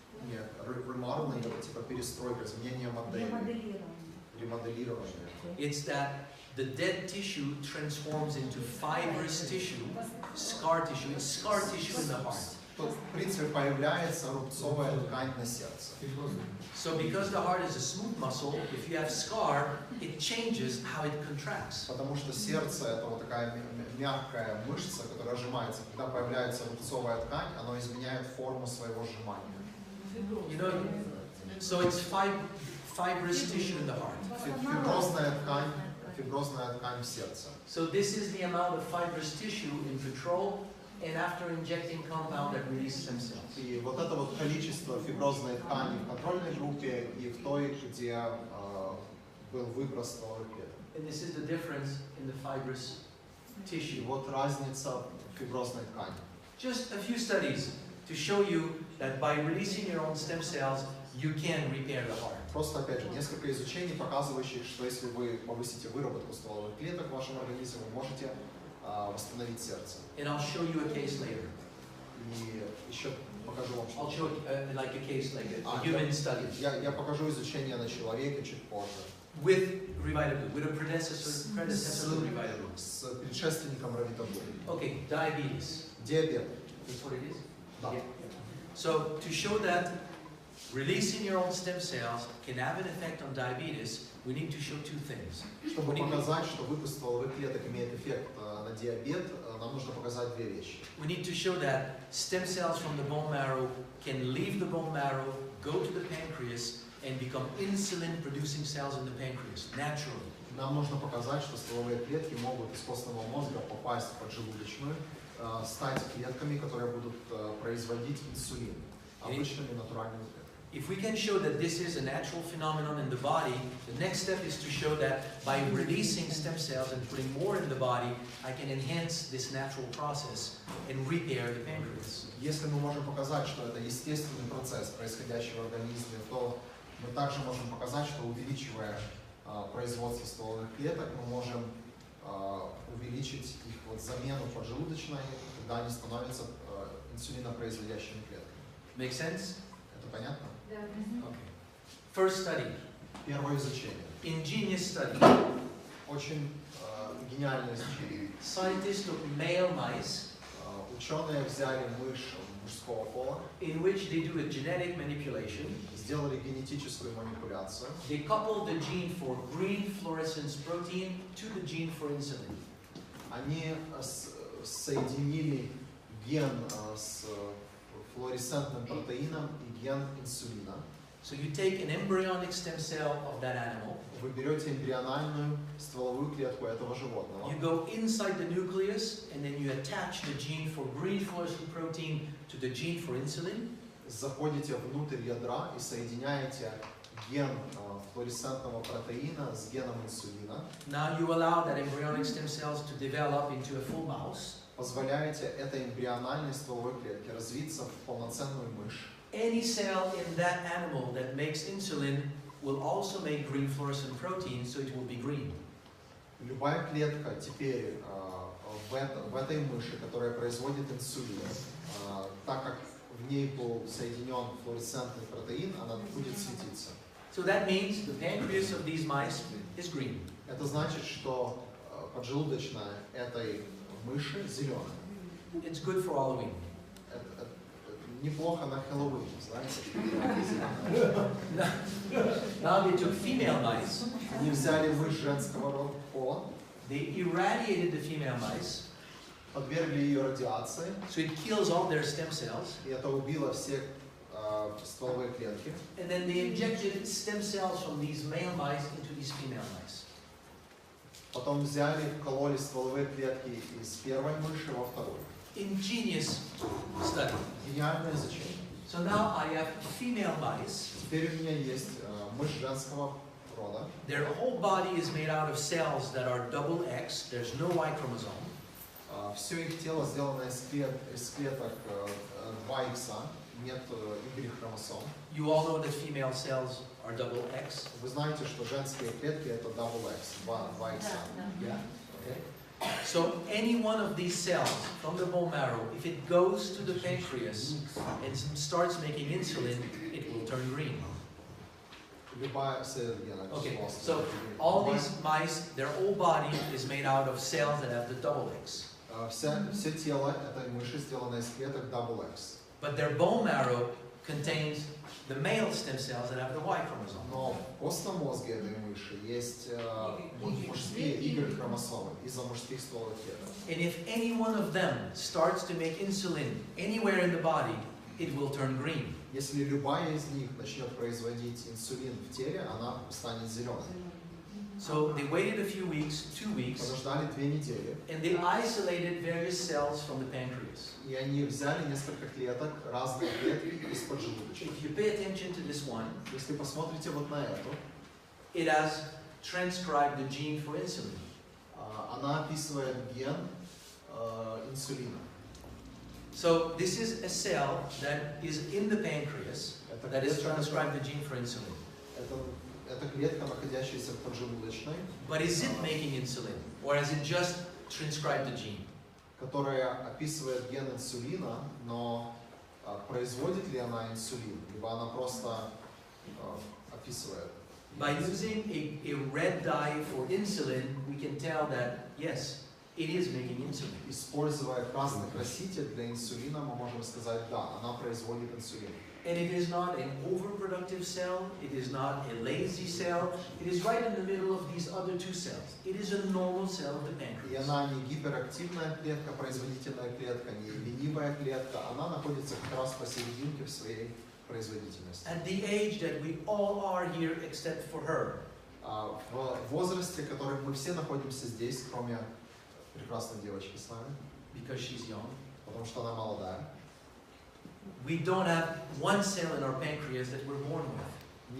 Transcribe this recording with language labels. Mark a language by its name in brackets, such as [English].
[Russian] нет, remodeling, это типа перестройка, изменение модели, ремоделирование. [English] It's that the dead tissue transforms into fibrous tissue, scar tissue. It's scar tissue in the heart. [Russian] Тут, в принципе, появляется рубцовая ткань на сердце. [English] So because the heart is a smooth muscle, if you have scar, it changes how it contracts. [Russian] Потому что сердце – это вот такая мягкая мышца, которая сжимается. Когда появляется рубцовая ткань, оно изменяет форму своего сжимания. [English] You know, so it's fibrous tissue in the heart. [Russian] Фиброзная ткань в сердце. [English] So this is the amount of fibrous tissue in control and after injecting compound that release stem cells. [Russian] И вот это вот количество фиброзной ткани в контрольной группе и в той, где был выброс стволовых клеток. [English] And this is the difference in the fibrous [Russian] И [English] tissue. [Russian] вот разница в фиброзной ткани. [English] Just a few studies to show you that by releasing your own stem cells, you can repair the heart. [Russian] Просто, опять же, несколько изучений, показывающих, что если вы повысите выработку стволовых клеток в вашем организме, вы можете восстановить сердце. [English] And I'll show you a case later. [Russian] И еще покажу вам, [English] I'll show like a case, like a Ah, human study. [Russian] я покажу изучение на человеке чуть позже. [English] With Revitable, with a predecessor to Revitable. [Russian] С предшественником равитабули. [English] Okay, diabetes. [Russian] Диабет. [English] That's what it is? [Russian] Да. [English] Yeah. So, to show that releasing your own stem cells can have an effect on diabetes, we need to show two things. [Russian] Чтобы показать, что выпуск стволовых клеток имеет эффект на диабет, нам нужно показать две вещи. [English] We need to show that stem cells from the bone marrow can leave the bone marrow, go to the pancreas, and become insulin-producing cells in the pancreas, naturally. [Russian] Нам нужно показать, что стволовые клетки могут из костного мозга попасть в поджелудочную, стать клетками, которые будут производить инсулин, обычными натуральными клетками. [English] If we can show that this is a natural phenomenon in the body, the next step is to show that by releasing stem cells and putting more in the body, I can enhance this natural process and repair the pancreas. [Russian] Если мы можем показать, что это естественный процесс, происходящий в организме, то мы также можем показать, что увеличивая производство стволовых клеток, мы можем увеличить их вот замену поджелудочной, когда они становятся инсулинопроизводящими клетками. [English] Make sense? [Russian] Это понятно? [English] Okay. First study. [Russian] Первое изучение. [English] Ingenious study. [Russian] Очень гениальное изучение. [English] Scientists took male mice [Russian] Ученые взяли мышь мужского пола, [English] in which they do a genetic manipulation. [Russian] сделали генетическую манипуляцию. [English] They coupled the gene for green fluorescence protein to the gene for insulin. [Russian] Они соединили ген с флуоресцентным протеином и ген инсулина. [English] So you take an embryonic stem cell of that animal. [Russian] Вы берете эмбриональную стволовую клетку этого животного. [English] You go inside the nucleus and then you attach the gene for green fluorescent protein to the gene for insulin. [Russian] Заходите внутрь ядра и соединяете ген флуоресцентного протеина с геном инсулина. [English] Now you allow that embryonic stem cells to develop into a full mouse. [Russian] Позволяете этой эмбриональной стволовой клетке развиться в полноценную мышь. [English] Any cell in that animal that makes insulin will also make green fluorescent protein, so it will be green. [Russian] Любая клетка теперь в этой мыши, которая производит инсулин, так как в ней был соединен флуоресцентный протеин, она будет светиться. [English] So that means the pancreas of these mice is green. [Russian] Это значит, что поджелудочная этой мыши зеленая. [English] It's good for Halloween. [Russian] неплохо на Хэллоуин, знаете? [English] Now they took female mice, [Russian] Они взяли мышь женского пола, [English] they irradiated the female mice, [Russian] подвергли ее радиации, [English] so it kills all their stem cells, [Russian] и это убило все стволовые клетки. [English] and then they injected stem cells from these male mice into these female mice. [Russian] Потом взяли, вкололи стволовые клетки из первой мыши во вторую. [English] Ingenious study. [Russian] Гениальное изучение. [English] So now I have female mice. [Russian] Теперь у меня есть мышь женского рода. [English] Their whole body is made out of cells that are double X. There's no Y chromosome. [Russian] Все их тело сделано из клеток 2X, нет Y-хромосом. [English] You all know that female cells are double X. [Russian] Вы знаете, что женские клетки это double X, 2X. [English] Yeah. Okay. So any one of these cells from the bone marrow, if it goes to the pancreas and starts making insulin, it will turn green. Okay. So all these mice, their whole body is made out of cells that have the double X. [Russian] Все тело этой мыши сделано из клеток double X. [English] But their bone marrow contains the male stem cells that have the Y chromosome. [Russian] Но в костном мозге этой мыши есть мужские Y-хромосомы из-за мужских стволовых клеток. [English] And if any one of them starts to make insulin anywhere in the body, it will turn green. [Russian] Если любая из них начнет производить инсулин в теле, она станет зеленой. [English] So they waited a few weeks, 2 weeks, [Russian] Подождали 2 недели, [English] and they isolated various cells from the pancreas. [Russian] и они взяли несколько клеток, разные клетки из поджелудочной. [English] If you pay attention to this one, [Russian] Если посмотрите вот на эту, [English] it has transcribed the gene for insulin. [Russian] она описывает ген инсулина. [English] So this is a cell that is in the pancreas [Russian] Это [English] that has [Russian] клетка, [English] transcribed the gene for insulin. [Russian] это клетка, находящаяся в поджелудочной, [English] But is it making insulin, or has it just transcribed the gene? [Russian] которая описывает ген инсулина, но производит ли она инсулин, либо она просто описывает. [English] By using a red dye for insulin, we can tell that yes, it is making insulin. [Russian] Используя красный краситель для инсулина, мы можем сказать, да, она производит инсулин. [English] And it is not an overproductive cell, it is not a lazy cell, it is right in the middle of these other two cells. It is a normal cell of the [Russian] И [English] pancreas. [Russian] она не гиперактивная клетка, производительная клетка, не ленивая клетка, она находится как раз посерединке в своей производительности. [English] At the age that we all are here except for her, [Russian] В возрасте, в котором мы все находимся здесь, кроме прекрасной девочки с нами, [English] because she's young, [Russian] потому что она молодая, [English] we don't have one cell in our pancreas that we're born with.